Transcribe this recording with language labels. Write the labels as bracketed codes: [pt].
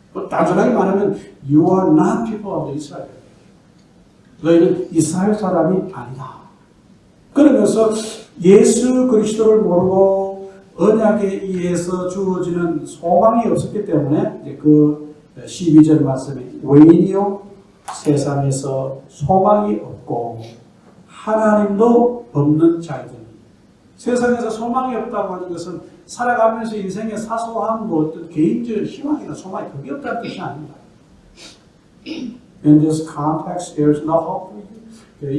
[ko] 단순하게 말하면 [en] you are not people of Israel. [ko] 너희는 이스라엘 사람이 아니다. 그러면서 예수 그리스도를 모르고 언약에 의해서 주어지는 소망이 없었기 때문에 그 12절 말씀에 외인이요 세상에서 소망이 없고 하나님도 없는 자이더니 세상에서 소망이 없다고 하는 것은 살아가면서 인생의 사소한 뭐 어떤 개인적 희망이나 소망이 그게 없다는 뜻이 아닙니다. [en] In this context, there is no hope for you.